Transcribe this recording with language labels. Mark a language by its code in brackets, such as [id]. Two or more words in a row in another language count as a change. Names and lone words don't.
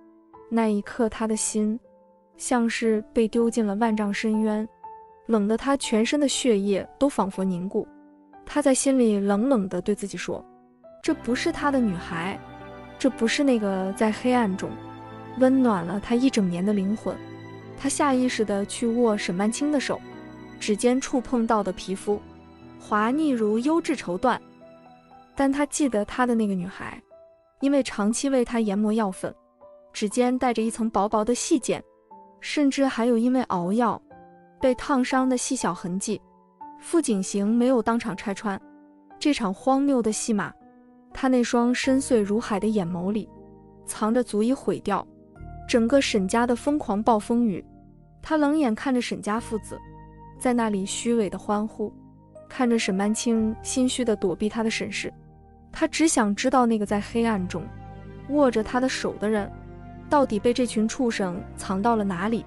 [zh] 那一刻，他的心像是被丟進了萬丈深淵，冷得他全身的血液都仿佛凝固。他在心裡冷冷地對自己說，這不是他的女孩，這不是那個在黑暗中溫暖了他一整年的靈魂。他下意識地去握沈曼青的手，指尖觸碰到的皮膚滑膩如優質綢緞，但他記得他的那個女孩，因為長期為他研磨藥粉，指尖帶着一層薄薄的細繭，甚至還有因為熬藥被燙傷的細小痕跡。傅景行沒有當場拆穿這場荒謬的戲碼，他那雙深邃如海的眼眸裡藏着足以毀掉整個沈家的瘋狂暴風雨。他冷眼看着沈家父子在那裡虛偽的歡呼，看着沈曼青心虛地躲避他的審視。他只想知道那個在黑暗中握着他的手的人到底被這群畜生藏到了哪裡？